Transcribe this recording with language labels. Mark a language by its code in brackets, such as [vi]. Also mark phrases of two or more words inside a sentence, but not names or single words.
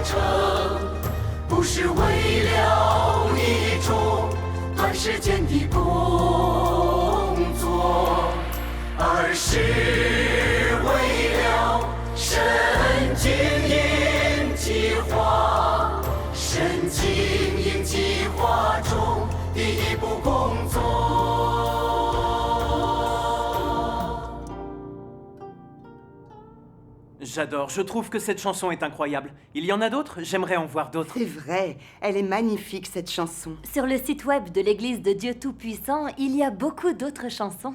[zh] 程，不是为了一种短时间的工作，而是为了神经营计划，神经营计划中的一步工作。 [fr] J'adore. Je trouve que cette chanson est incroyable. Il y en a d'autres? J'aimerais en voir d'autres. C'est vrai, elle est magnifique cette chanson. Sur le site web de l'Église de Dieu Tout-Puissant, il y a beaucoup d'autres chansons.